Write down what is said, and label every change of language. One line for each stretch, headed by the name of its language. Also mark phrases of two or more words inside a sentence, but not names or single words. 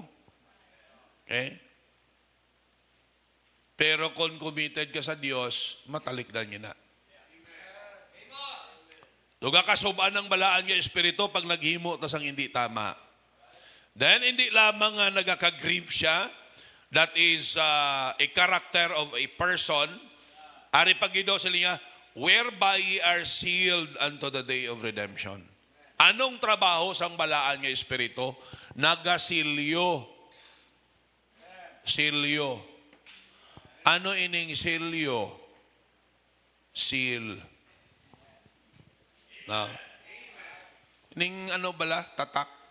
English: Okay?
Hiligaynon: Pero kung committed ka sa Diyos, matalik na niya na. Duga kasubaan ng balaan nga espiritu pag naghimo tas ang hindi tama. Then hindi lamang nga nagaka-grieve siya,
English: that is a character of a person,
Hiligaynon: ari pagido sa linya,
English: whereby ye are sealed unto the day of redemption.
Hiligaynon: Anong trabaho sang balaan nga espiritu? Nagasilyo. Silyo. Ano ining silyo? Seal. Na. Ining ano bala? Tatak.